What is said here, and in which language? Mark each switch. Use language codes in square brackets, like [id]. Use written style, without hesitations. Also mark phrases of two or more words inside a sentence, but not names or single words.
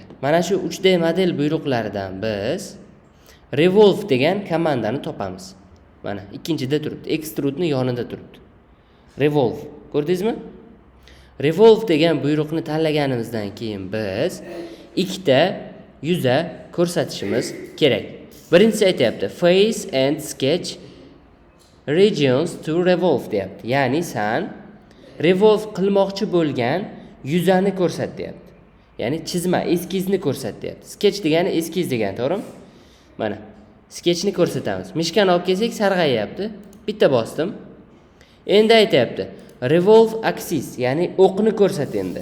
[uz] Mana shu 3D model buyruqlaridan biz revolve degan komandani topamiz. Mana ikkinchida turibdi, extrude'ni yonida turibdi. Revolve, ko'rdingizmi? Revolve degan buyruqni tanlaganimizdan keyin biz ikkita yuza ko'rsatishimiz kerak. Birinchisi aytyapti [en] face and sketch regions to revolve [uz] deyapti. Ya'ni san revolve qilmoqchi bo'lgan yuzani ko'rsat deyapti. Ya'ni chizma, eskizni ko'rsat deyapti. Sketch degani eskiz degani, to'g'rimi? Mana sketchni ko'rsatamiz. Mishkani olib kelsak sarg'ayapti. Bitta bosdim. Endi aytyapti [en] revolve axis, [uz] ya'ni o'qni ko'rsat endi.